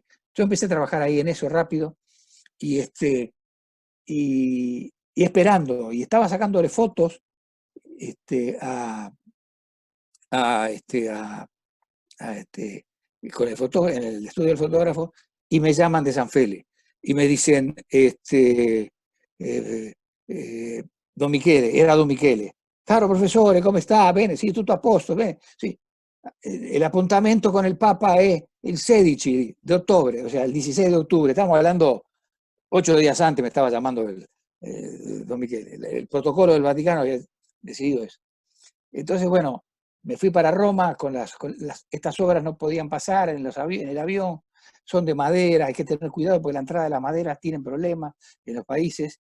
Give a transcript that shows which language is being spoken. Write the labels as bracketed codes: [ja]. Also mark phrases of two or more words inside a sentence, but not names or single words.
[es] Yo empecé a trabajar ahí en eso rápido y, y esperando, y estaba sacándole fotos con en el estudio del fotógrafo, y me llaman de San Félix y me dicen, Don Michele, era Don Michele, [it] caro professore, come sta? Bene, sì, tutto a posto, bene, sì. [es] El appuntamento con el Papa es el 16 de octubre, o sea, el 16 de octubre, estamos hablando 8 días antes, me estaba llamando Don Michele, el protocolo del Vaticano había decidido eso. Entonces, bueno, me fui para Roma, estas obras no podían pasar en el avión, son de madera, hay que tener cuidado porque la entrada de las maderas tienen problemas en los países.